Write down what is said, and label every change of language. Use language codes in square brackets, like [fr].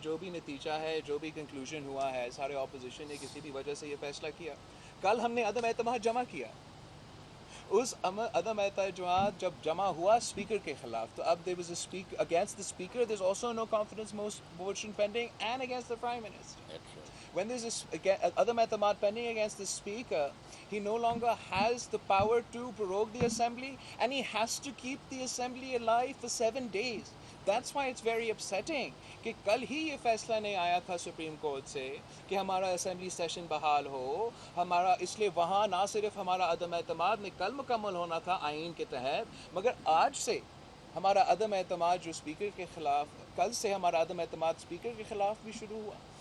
[ur] جو بھی نتیجہ ہے، جو بھی کنکلوژن ہوا ہے، سارے اپوزیشن نے کسی بھی وجہ سے یہ فیصلہ کیا. کل ہم نے عدم اعتماد جمع کیا، اس عدم اعتماد جب جمع ہوا اسپیکر کے خلاف، تو اب [en] there was a speaker against the speaker, there's also no confidence motion pending, and against the prime minister. When there's Adam Etamad pending against the speaker, he no longer has the power to prorogue the assembly, and he has to keep the assembly alive for 7 days. That's why it's very upsetting [ur] کہ کل ہی یہ فیصلہ نہیں آیا تھا supreme court سے کہ ہمارا اسمبلی سیشن بحال ہو ہمارا، اس لیے وہاں نہ صرف ہمارا عدم اعتماد میں کل مکمل ہونا تھا آئین کے تحت، مگر آج سے ہمارا عدم اعتماد جو اسپیکر کے خلاف، کل سے ہمارا عدم اعتماد اسپیکر کے خلاف بھی شروع ہوا.